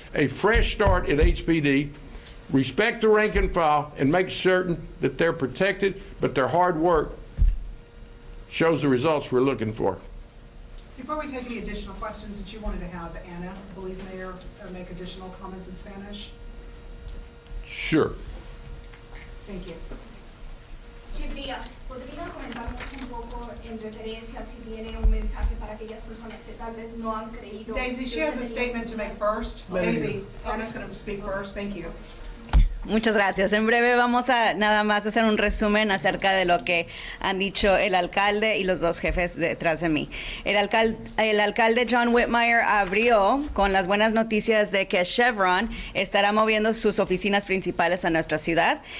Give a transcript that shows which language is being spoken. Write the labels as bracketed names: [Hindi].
[English] A fresh start at HPD. Respect the rank and file and make certain that they're protected, but their hard work shows the results we're looking for. Before we take any additional questions, that you wanted to have Anna, I believe, Mayor, make additional comments in Spanish? Sure. Thank you. [Spanish] Chief Díaz, ¿podría comentarnos un poco en referencia si tiene un mensaje para aquellas personas que tal vez no han creído? [English] Daisy, she has a statement to make first. Let her Daisy, Anna's going to speak first. Thank you. [Spanish] Muchas gracias. En breve vamos a nada más hacer un resumen acerca de lo que han dicho el alcalde y los dos jefes detrás de mí. El alcalde John Whitmire abrió con las buenas noticias de que Chevron estará moviendo sus oficinas principales a nuestra ciudad.